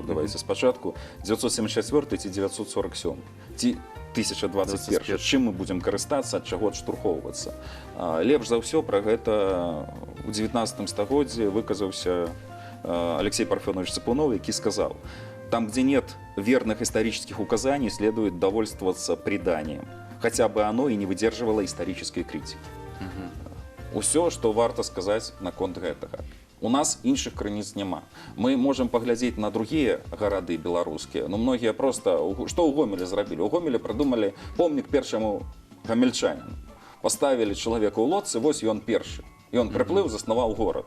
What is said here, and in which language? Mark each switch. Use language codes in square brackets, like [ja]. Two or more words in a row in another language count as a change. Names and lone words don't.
[be] Давайце спачатку 974 ці 947 ці 1021. Чым мы будзем карыстацца, ад чаго адштурхоўвацца? Лепш за ўсё пра гэта у 19 стагоддзі выказаўся Алексей Парфёнович Цыпунов, які сказаў: «Там, [ru] где нет верных исторических указаний, следует довольствоваться преданием. Хотя бы оно и не выдерживало исторической критики». [be] Усё, што варта сказаць наконт гэтага. У нас іншых крыніц няма. Мы можам паглядзець на другія гарады беларускія, но многія проста, што ў Гомелі зрабілі? У Гомелі прыдумалі помнік першаму гамельчаніну. Паставілі чалавека ў лодцы, вось ён першы. Ён прыплыў, заснаваў горад.